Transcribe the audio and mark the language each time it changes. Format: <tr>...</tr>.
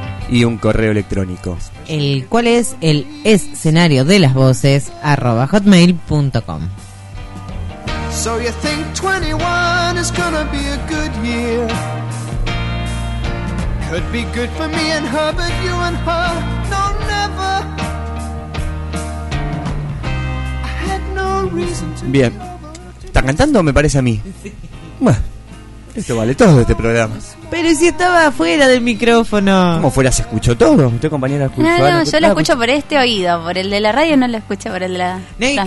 <es>Y un correo electrónico, el cual es el escenario de las voces @hotmail.com.</es> <en>So you think 21 is gonna be a good year. Could be good for me and her, but you and her, no, never. I had no reason to.</en> <es>Bien. ¿Está cantando? Me parece a mí. Sí. Bueno. Esto vale todo este programa. Pero si estaba fuera del micrófono. ¿Cómo fuera? ¿Se escuchó todo? ¿Usted, compañera, escuchó? No, no, yo lo escucho por este oído. Por el de la radio no lo escuché, por el de la transmisión.</es>